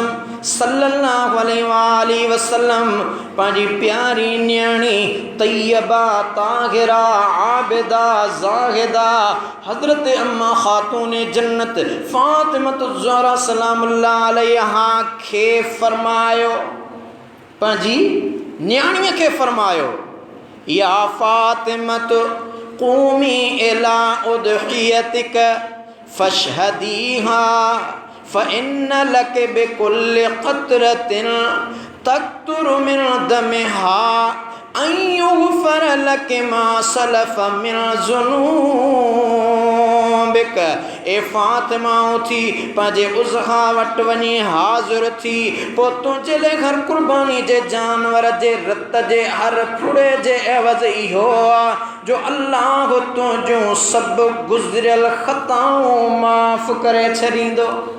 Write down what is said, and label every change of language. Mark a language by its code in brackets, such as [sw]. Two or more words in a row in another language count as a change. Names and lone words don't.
[ar] صلى الله عليه وسلم [sd] पंहिंजी प्यारी न्याणी तैयबा ताहिरा आबिदा ज़ाहिदा हज़रत अम्मा ख़ातून जन्नत फ़ातिमतु ज़हरा [ar] سلام الله عليها [sd] खे फ़रमायो पंहिंजी न्याणीअ खे फ़रमायो [ar] يا فاطمة قومي إلى أضحيتك فاشهديها فإن لك بكل قطرة تقطر من دمها أن يغفر لك ما سلف من ذنوبك. [sd] ए फ़ातिमा उथी पंहिंजे उज़हा वटि वञी हाज़िर थी पोइ तुंहिंजे लाइ हर कुर्बानी जे जानवर जे रत जे हर फुड़े जे एवज़ इहो आहे जो अल्लाह तुंहिंजूं सभु गुज़िरियल ख़ताऊं माफ़ करे छॾींदो।